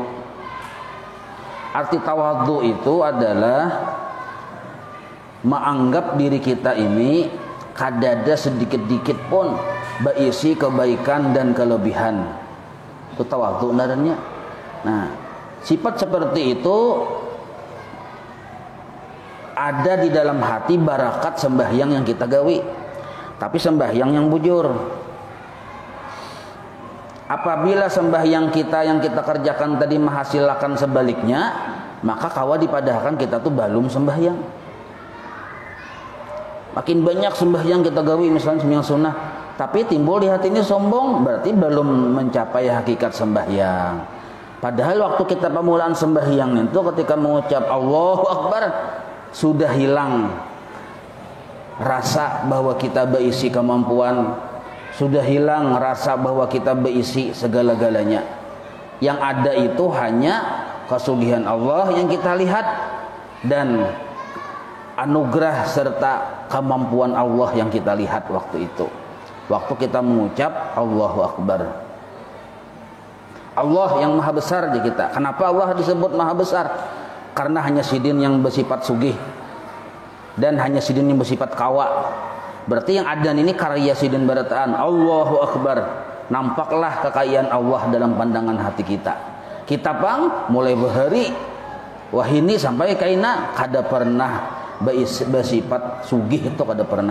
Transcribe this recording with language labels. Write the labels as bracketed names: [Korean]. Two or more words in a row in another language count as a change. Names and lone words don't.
[Indonesian] Arti tawadhu itu adalah menganggap diri kita ini kada ada sedikit-dikit pun berisi kebaikan dan kelebihan. Itu tawadhu namanya. Nah, sifat seperti itu ada di dalam hati barakat sembahyang yang kita gawi. [Banjar] Tapi sembahyang yang bujur. Apabila sembahyang kita yang kita kerjakan tadi menghasilkan sebaliknya, maka kawa dipadahkan kita tuh belum sembahyang. [Indonesian] Makin banyak sembahyang kita gawi, misalnya sembahyang sunnah, tapi timbul di hati ini sombong, berarti belum mencapai hakikat sembahyang. Padahal waktu kita pemulaan sembahyang itu ketika mengucap [Arabic] الله أكبر [Indonesian] sudah hilang rasa bahwa kita berisi kemampuan, sudah hilang rasa bahwa kita berisi segala-galanya. Yang ada itu hanya kesugihan Allah yang kita lihat dan anugerah serta kemampuan Allah yang kita lihat waktu itu. Waktu kita mengucap [Arabic] الله أكبر. [Indonesian] Allah yang maha besar di kita. Kenapa Allah disebut maha besar? [Banjar] Karena hanya sidin yang bersifat sugih dan hanya sidin yang bersifat kawa. Berarti yang ada ini karya sidin barataan. [Arabic] الله أكبر. [Indonesian] Nampaklah kekayaan Allah dalam pandangan hati kita. [Banjar] Kita pang mulai berhari wahini sampai kaina kada pernah bersifat sugih itu kada pernah.